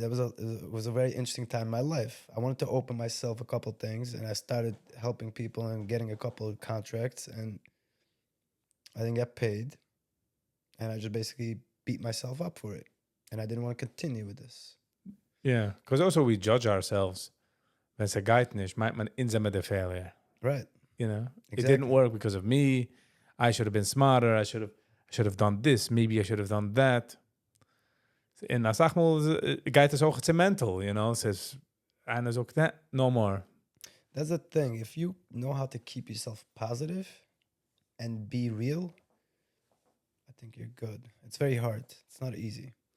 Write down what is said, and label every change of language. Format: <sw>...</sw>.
<en>It was a very interesting time in my life. I wanted to open myself a couple things, and I started helping people and getting a couple of contracts, and I didn't get paid. And I just basically beat myself up for it. And I didn't want to continue with this. Yeah, because also we judge ourselves.</en> <de>Wenn es geht nicht, meint man insgesamt der failure.</de> <en>Right. You know, Exactly. It didn't work because of me. I should have been smarter. I should have done this. Maybe I should have done that.</en> <de>En dan zeg maar, geht es auch zu mental,</de> <en>you know. Says, and is ook that no more. That's the thing. If you know how to keep yourself positive and be real, I think you're good. It's very hard. It's not easy.</en>